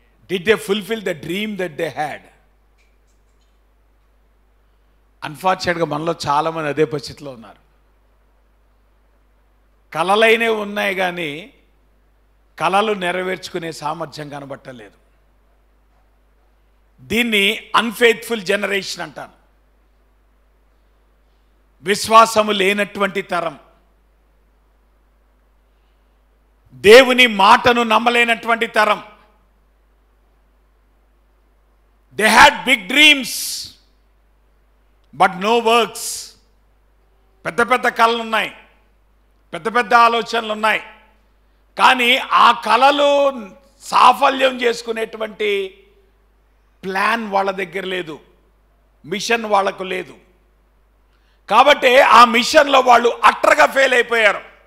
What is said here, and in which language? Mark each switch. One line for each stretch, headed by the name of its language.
English: Did they fulfill the dream that they had?
Telugu: అన్ఫార్చునేట్గా మనలో చాలామంది అదే పరిస్థితిలో ఉన్నారు. కళలైనే ఉన్నాయి కానీ కళలు నెరవేర్చుకునే సామర్థ్యం కనబట్టలేదు. దీన్ని అన్ఫెయిత్ఫుల్ జనరేషన్ అంటాను. విశ్వాసము లేనటువంటి తరం, దేవుని మాటను నమ్మలేనటువంటి తరం.
English: They had big dreams but no works.
Telugu: పెద్ద పెద్ద కళలు ఉన్నాయి, పెద్ద పెద్ద ఆలోచనలు ఉన్నాయి, కానీ ఆ కళలు సాఫల్యం చేసుకునేటువంటి ప్లాన్ వాళ్ళ దగ్గర లేదు, మిషన్ వాళ్ళకు లేదు. కాబట్టి ఆ మిషన్లో వాళ్ళు అట్టర్గా ఫెయిల్ అయిపోయారు.